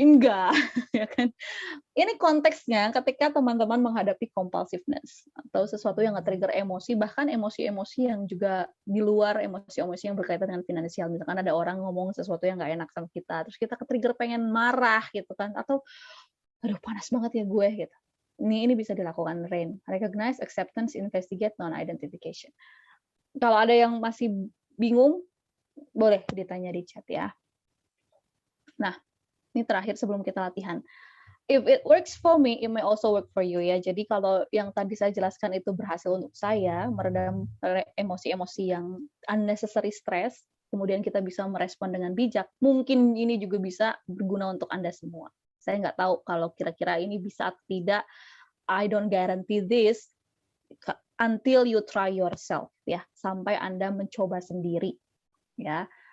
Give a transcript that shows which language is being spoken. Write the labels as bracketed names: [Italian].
[Indonesian] Enggak, ya kan? Ini konteksnya ketika teman-teman menghadapi compulsiveness atau sesuatu yang nge-trigger emosi, bahkan emosi-emosi yang juga di luar emosi-emosi yang berkaitan dengan finansial. Misalkan ada orang ngomong sesuatu yang nggak enak sama kita, terus kita ke-trigger pengen marah gitu kan, atau aduh panas banget ya gue gitu. Ini bisa dilakukan Rain. [English] Recognize, acceptance, investigate, non-identification. [Indonesian] Kalau ada yang masih bingung, boleh ditanya di chat ya. Nah, ini terakhir sebelum kita latihan. [English] If it works for me, it may also work for you [Indonesian] ya. Jadi kalau yang tadi saya jelaskan itu berhasil untuk saya, meredam emosi-emosi yang unnecessary stress, kemudian kita bisa merespon dengan bijak, mungkin ini juga bisa berguna untuk Anda semua. Saya nggak tahu kalau kira-kira ini bisa atau tidak. [English] I don't guarantee this until you try yourself ya, [Indonesian] sampai Anda mencoba sendiri ya.